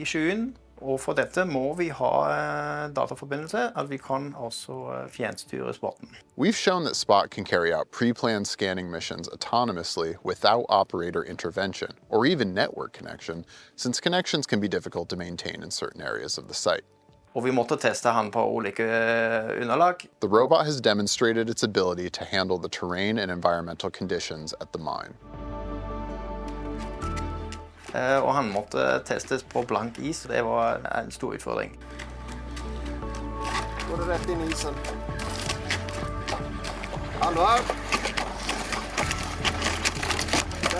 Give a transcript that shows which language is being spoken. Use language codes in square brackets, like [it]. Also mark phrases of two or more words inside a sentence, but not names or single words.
[no] skyen, og for dette må vi ha dataforbindelse, at vi kan også fjernstyre Spoten. [en] We've shown that Spot can carry out pre-planned scanning missions autonomously without operator intervention or even network connection, since connections can be difficult to maintain in certain areas of the site. [no] Og vi måtte teste han på ulike underlag. [en] The robot has demonstrated its ability to handle the terrain and environmental conditions at the mine. [no] Og han måtte testes på blank is. Det var en stor utfordring. Går det rett inn i isen? Hallo her.